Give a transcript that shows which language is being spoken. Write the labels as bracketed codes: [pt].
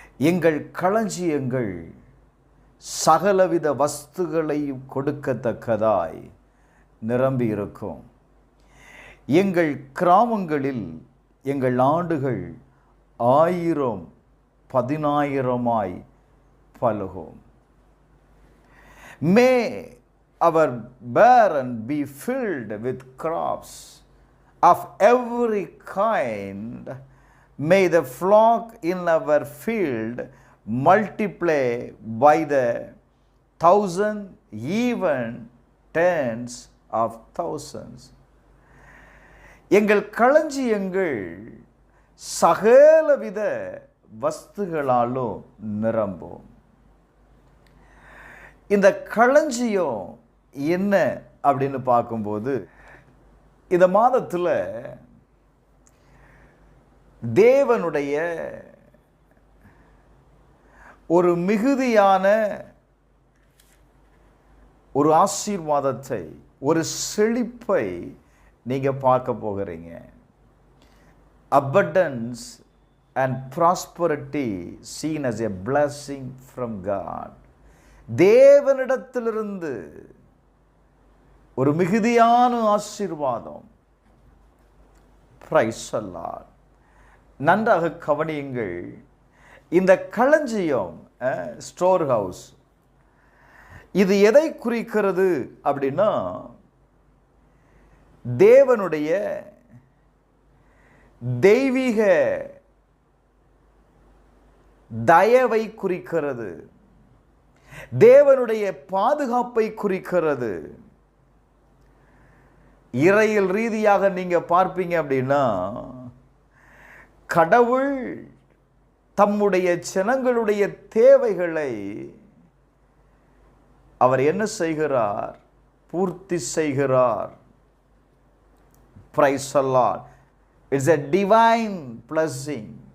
[ta] எங்கள் களஞ்சியங்கள் சகலவித வஸ்துகளையும் கொடுக்கத்தக்கதாய் நிரம்பி இருக்கும். எங்கள் கிராமங்களில் எங்கள் ஆடுகள் 1000-10,000 பலுகும். [en] May our barn be filled with crops of every kind. May the flock in our field multiply by the 1,000, even tens of thousands. [ta] எங்கள் களஞ்சியங்கள் சகலவித வஸ்துகளாலும் நிரம்பும். இந்த களஞ்சியம் என்ன அப்படின்னு பார்க்கும்போது, இந்த மாதத்தில் தேவனுடைய ஒரு மிகுதியான ஒரு ஆசீர்வாதத்தை, ஒரு செழிப்பை நீங்கள் பார்க்க போகிறீங்க. [en] abundance and prosperity seen as a blessing from God. [ta] தேவனிடத்திலிருந்து ஒரு மிகுதியான ஆசீர்வாதம். [en] Praise the lord. [ta] நன்றாக கவனியுங்கள். இந்த களஞ்சியம், ஸ்டோர் ஹவுஸ், இது எதை குறிக்கிறது அப்படின்னா, தேவனுடைய தெய்வீக தயவை குறிக்கிறது. தேவனுடைய பாதுகாப்பை குறிக்கிறது. இறையியல் ரீதியாக நீங்க பார்ப்பீங்க அப்படின்னா, கடவுள் தம்முடைய ஜனங்களுடைய தேவைகளை அவர் என்ன செய்கிறார்? பூர்த்தி செய்கிறார். [en] Praise the lord. It's a divine blessing.